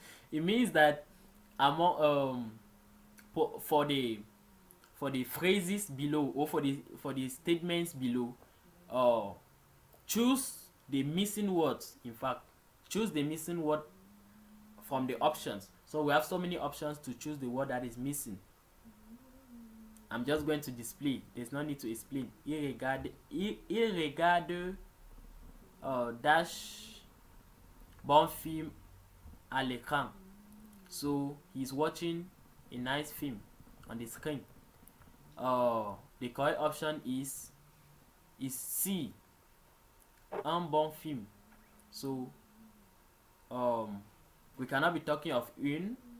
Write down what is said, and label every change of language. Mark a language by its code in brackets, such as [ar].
[en] It means that among for the phrases below, or for the statements below, choose the missing words. In fact, choose the missing word from the options. So we have so many options to choose the word that is missing. I'm just going to display. There's no need to explain. [fr] Il regarde dash bon film à l'écran. [en] So he's watching a nice film on the screen. The correct option is C, un bon film. So we cannot be talking of une.